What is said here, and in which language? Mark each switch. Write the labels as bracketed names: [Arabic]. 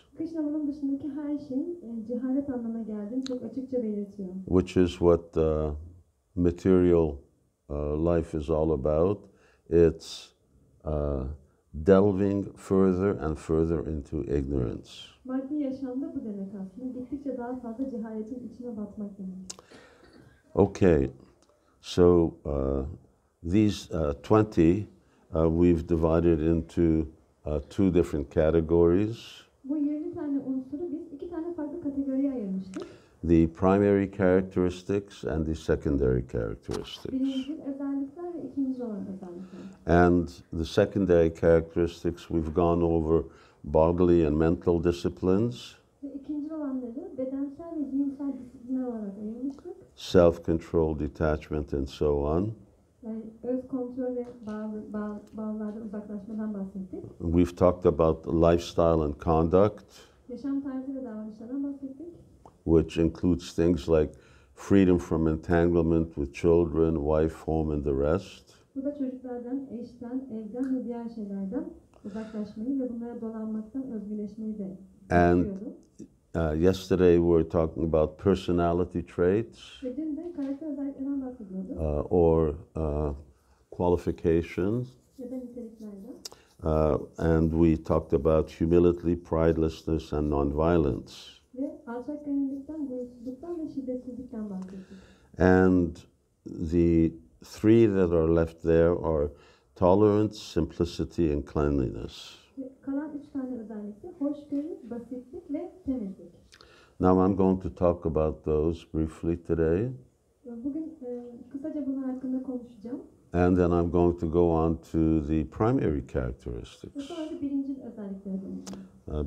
[Turkish] Krishna bunun dışındaki her şeyin cehalet anlamına geldiğini çok açıkça belirtiyor. [English] Which is what material life is all about. It's delving further and further into ignorance. [Turkish] Maddi yaşamda bu demek aslında. Gittikçe daha fazla cehaletin içine batmak demek. [English] Okay, so these 20 we've divided into two different categories. [Turkish] Bu 20 tane unsuru biz iki tane farklı kategoriye ayırmıştık. [English] The primary characteristics and the secondary characteristics. [Turkish] Birincil özellikler ve ikinci olan özellikler. [English] And the secondary characteristics we've gone over bodily and mental disciplines. [Turkish] Ve ikinci olanları bedensel ve zihinsel disiplinler olarak ayırmıştık. [English] Self-control, detachment, and so on. [Turkish] Yani öz kontrol ve bağlardan uzaklaşmadan bahsettik. [English] We've talked about lifestyle and conduct, [Turkish] Yaşam tarzı ve davranışlardan bahsettik. [English] which includes things like freedom from entanglement with children, wife, home, and the rest. [Turkish] Bu da çocuklardan, eşten, evden ve diğer şeylerden uzaklaşmayı ve bunlara dolanmaktan özgürleşmeyi de istiyordu. [English] Yesterday we were talking about personality traits [Turkish] Ve dün de karakter özelliklerinden bahsediyorduk. [English] or qualifications. [Turkish] Ya da niteliklerden. [English] And we talked about humility, pridelessness, and nonviolence. [Turkish] Ve alçak gönüllülükten, gurursuzluktan ve şiddetsizlikten bahsettik. [English] And the three that are left there are tolerance, simplicity, and cleanliness. [Turkish] Ve kalan 3 tane özellikle hoşgörü, basitlik ve temizlik. [English] Now I'm going to talk about those briefly today. [Turkish] Bugün kısaca bunun hakkında konuşacağım. [English] And then I'm going to go on to the primary [Turkish] Ve [English] characteristics. [Turkish] sonra da birincil özelliklere döneceğim.